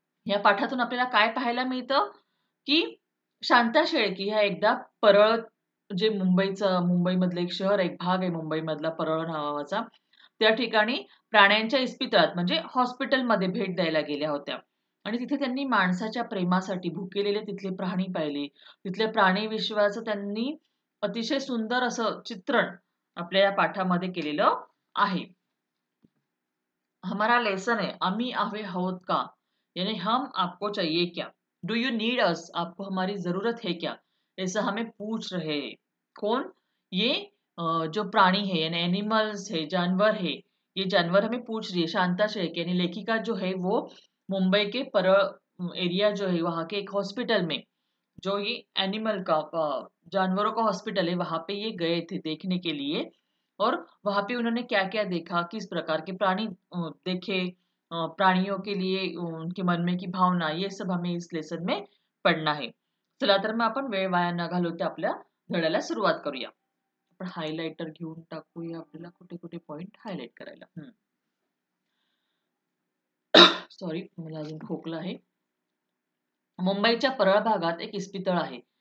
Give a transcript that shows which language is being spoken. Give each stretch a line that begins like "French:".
Marathi: या पाठातून आपल्याला काय पाहायला मिळतं की शांता शेळके ह्या एकदा परळ, जे मुंबईमधलं एक शहर, एक भाग आहे मुंबईमधला परळ नावाचा, त्या ठिकाणी प्राण्यांच्या इस्पितळात म्हणजे हॉस्पिटलमध्ये भेट द्यायला गेल्या होत्या आणि तिथे त्यांनी माणसाच्या प्रेमासाठी भुकेलेले तिथले प्राणी पाहिले. तिथल्या प्राणी विश्वाचं त्यांनी अतिशय सुंदर असं चित्रण आपल्या या पाठामध्ये केलेलं आहे.
Hindi: हमारा लेसन है
Marathi: आम्ही हवे आहोत का,
Hindi: यानी हम आपको चाहिए क्या.
English: Do you need us?
Hindi: आपको हमारी जरूरत है क्या? ऐसा हमें पूछ रहे हैं. कौन? ये जो प्राणी है यानी एनिमल्स है, जानवर है, ये जानवर हमें पूछ रही है शांता शेळके. यानी लेखिका जो है वो मुंबई के परळ एरिया जो है वहां के एक हॉस्पिटल में, जो ये एनिमल का जानवरों का हॉस्पिटल है, वहां पे ये गए थे देखने के लिए. और वहां पे उन्होंने क्या क्या देखा, किस प्रकार के प्राणी देखे, प्राणियों के लिए उनके मन में की भावना, ये सब हमें इस लेसन में पढ़ना है.
Marathi: चला तर मग आपण वेळ वाया न घालवता आपल्या धड्याला सुरुवात करूया. आपण हायलाइटर घेऊन टाकूया आपल्याला कुठे कुठे पॉइंट हायलाइट करायला. सॉरी, मला अजून खोकला आहे. मुंबईच्या परळ भागात एक इस्पितळ आहे.